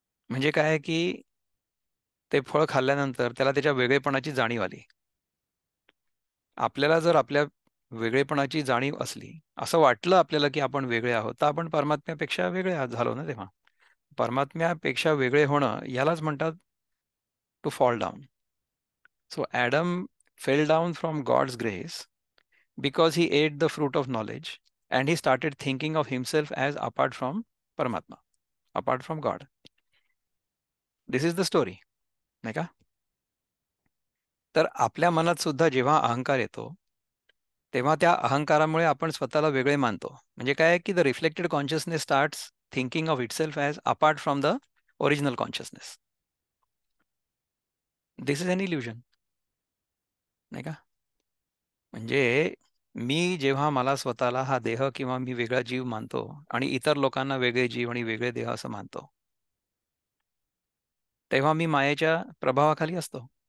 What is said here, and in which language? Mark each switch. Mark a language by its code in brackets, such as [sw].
[mr] म्हणजे काय आहे की ते फळ खाल्ल्यानंतर त्याला त्याच्या वेगळेपणाची जाणीव आली. आपल्याला जर आपल्या वेगळेपणाची जाणीव असली, असं वाटलं आपल्याला की आपण वेगळे आहोत, तर आपण परमात्म्यापेक्षा वेगळे झालो ना तेव्हा. परमात्म्यापेक्षा वेगळे होणं यालाच म्हणतात to fall down. [en] So Adam fell down from God's grace because he ate the fruit of knowledge and he started thinking of himself as apart from Paramatma, apart from God. This is the story, नाही का? [mr] तर आपल्या मनात सुद्धा जेव्हा अहंकार येतो, तेव्हा त्या अहंकारामुळे आपण स्वतःला वेगळे मानतो. [en] म्हणजे काय की the reflected consciousness starts thinking of itself as apart from the original consciousness. [mr] This is an illusion, नाही का? म्हणजे मी जेव्हा मला स्वतःला हा देह किंवा मी वेगळा जीव मानतो आणि इतर लोकांना वेगळे जीव आणि वेगळे देह असं मानतो, तेव्हा मी मायेच्या प्रभावाखाली असतो.